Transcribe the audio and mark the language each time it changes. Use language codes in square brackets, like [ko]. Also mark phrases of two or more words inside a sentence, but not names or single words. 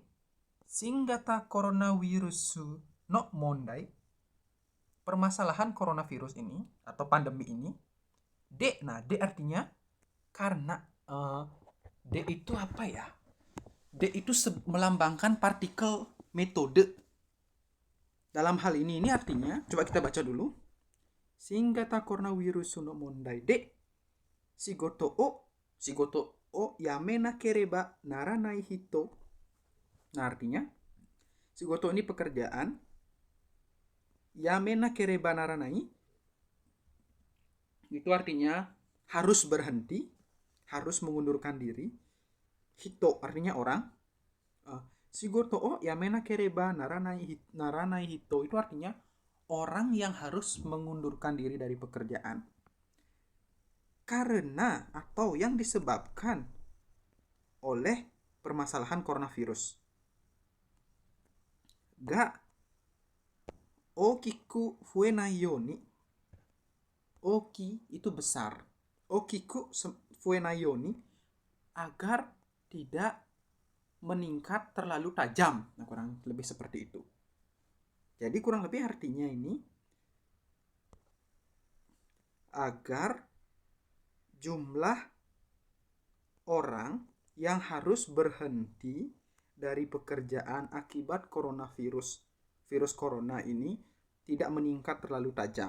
[ja] 新型コロナウイルスの問題. [id] Permasalahan coronavirus ini atau pandemi ini. D artinya karena D itu apa ya? D itu melambangkan partikel metode. Dalam hal ini artinya, coba kita baca dulu. [ja] 新型コロナウイルスの問題で仕事を辞めなければならない人. [id] Nah, artinya shigoto ini pekerjaan. [ja] 辞めなければならない [id] itu artinya harus berhenti, harus mengundurkan diri. Hito artinya orang. [ja] 仕事を辞めなければならない人 [id] itu artinya orang yang harus mengundurkan diri dari pekerjaan karena atau yang disebabkan oleh permasalahan coronavirus. [ja] が大きく増えないように. [id] Oki itu besar. [ja] 大きく増えないように [id] agar tidak meningkat terlalu tajam. Nah, kurang lebih seperti itu. Jadi kurang lebih artinya ini agar jumlah orang yang harus berhenti dari pekerjaan akibat virus corona ini tidak meningkat terlalu tajam.